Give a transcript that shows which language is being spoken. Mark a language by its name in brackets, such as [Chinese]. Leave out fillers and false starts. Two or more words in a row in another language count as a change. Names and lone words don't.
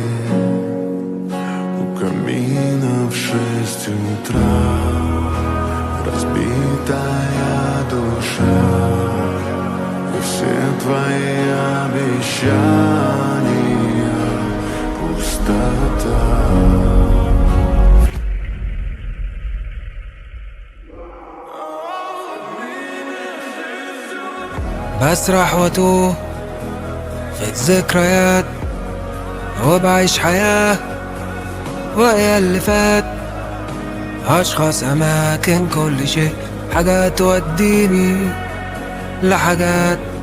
[Russian] У камина в 6 утра разбитая душа, и все твои обещания пустота. [Arabic] بسرح واتوه في الذكريات وبعيش حياة وهي اللي فات، أشخاص أماكن كل شيء، حاجات توديني لحاجات،